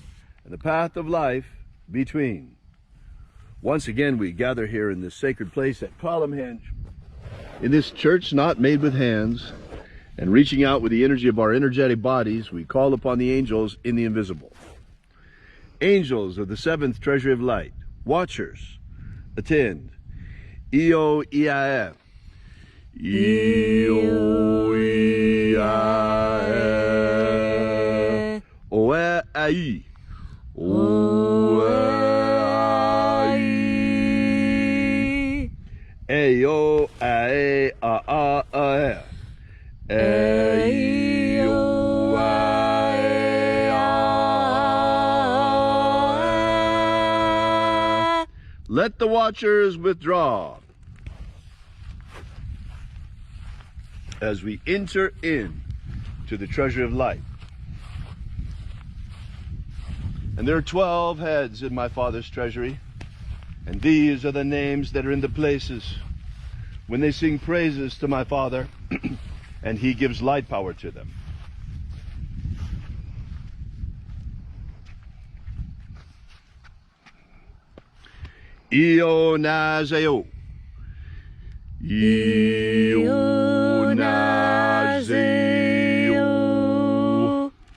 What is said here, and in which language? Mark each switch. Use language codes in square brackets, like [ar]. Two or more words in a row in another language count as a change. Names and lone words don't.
[en] And the path of life between. Once again, we gather here in this sacred place at Column Hinge, in this church not made with hands, and reaching out with the energy of our energetic bodies, we call upon the angels in the invisible. Angels of the seventh Treasury of Light, watchers, attend. Io Iae. Io Iae. Oe Ai. Oe. Ayo, ae, a, a, Ayo, ae, a, Let the watchers withdraw as we enter in to the treasury of light. And there are 12 heads in my Father's treasury, and these are the names that are in the places when they sing praises to my Father, and He gives light power to them. Io naseo. Io naseo.